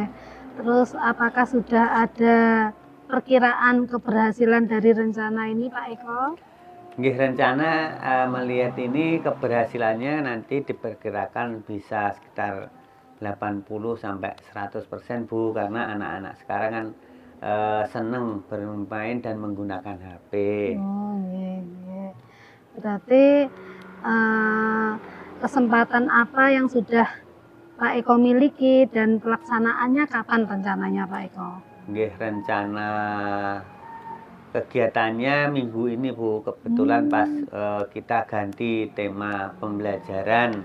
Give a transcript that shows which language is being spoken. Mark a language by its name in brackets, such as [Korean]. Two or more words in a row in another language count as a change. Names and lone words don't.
[Indonesian] Terus apakah sudah ada perkiraan keberhasilan dari rencana ini Pak Eko? Nggih, rencana melihat ini keberhasilannya nanti diperkirakan bisa sekitar 80-100% Bu, karena anak-anak sekarang kan seneng bermain dan menggunakan HP. [Javanese] Oh nggih, nggih. [Indonesian] Berarti kesempatan apa yang sudah Pak Eko miliki dan pelaksanaannya kapan rencananya Pak Eko? Nggih, rencana kegiatannya minggu ini Bu, kebetulan pas kita ganti tema pembelajaran.